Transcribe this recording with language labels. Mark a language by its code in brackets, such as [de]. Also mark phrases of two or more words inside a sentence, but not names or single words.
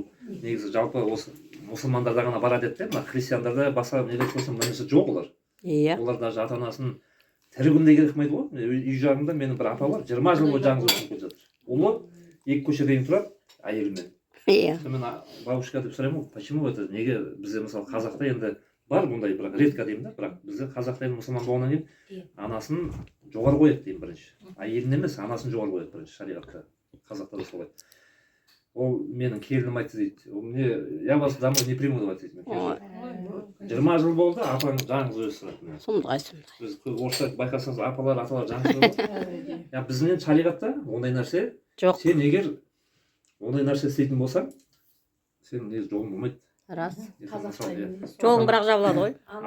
[kk] Негізі жалпы осы мұсылмандарда ғана барады еді, мына христиандарда басқа неге көрсем мынысы жоқ олар. Олар даже ата-анасын тірі күнде керекмейді ғой. Үй жағында менің бір апа бар, 20 жыл бойы жаңғыз өтіп келе жатыр. Ұлы 2 көшеден тұрады әйелімен. Мен бабушка деп сұраймын, [ru] почему это, [kk] неге бізде мысалы қазақта енді бар бұндай, бірақ редко деймін да, бірақ бізде қазақта енді мұсылман болғаннан кейін анасын жоғары қояды деймін бірінші. Әйелін емес, анасын жоғары қояды бірінші шариғатта. Қазақта да солай. Ол менің келінім айтты дейді. [ru] Я вас домой не приму [kk] деп айтты дейді. 20 жыл болды, апаң жаңғыз өсірді. Сұмдық. Біз орысша байқасаңыз, апалар, аталар жаңғыз өсірді. Я біздің шариғатта ондай нәрсе жоқ. Сен егер ондай нәрсе істейтін болсаң, сен негізі жолың болмайды. Рас. Жолың бірақ жабылады ғой.